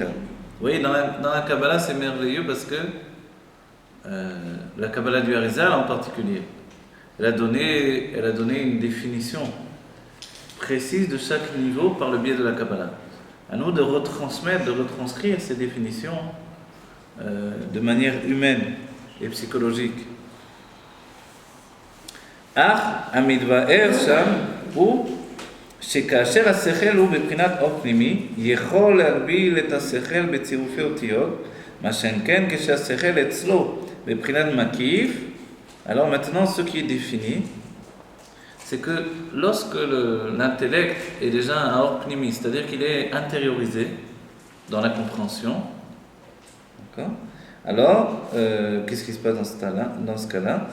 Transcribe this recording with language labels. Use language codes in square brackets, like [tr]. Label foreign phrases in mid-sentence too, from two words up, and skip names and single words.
[fr] Vous voyez, dans la Kabbalah, c'est merveilleux parce que la Kabbalah du Harizal en particulier, elle a donné une définition précise de chaque niveau par le biais de la Kabbalah. À nous de retransmettre, de retranscrire ces définitions de manière humaine et psychologique. [he] Ach, המתבאר שם הוא שכאשר השכל הוא בבחינת אור פנימי, יכול להגביל את השכל בצירופי אותיות, מה שאין כן כשהשכל אצלו בבחינת מקיף. [fr] Alors maintenant, ce qui est défini, c'est que lorsque l'intellect est déjà un [he] אור פנימי, [fr] c'est-à-dire qu'il est intériorisé dans la compréhension, d'accord ? Alors, qu'est-ce qui se passe dans ce cas-là ?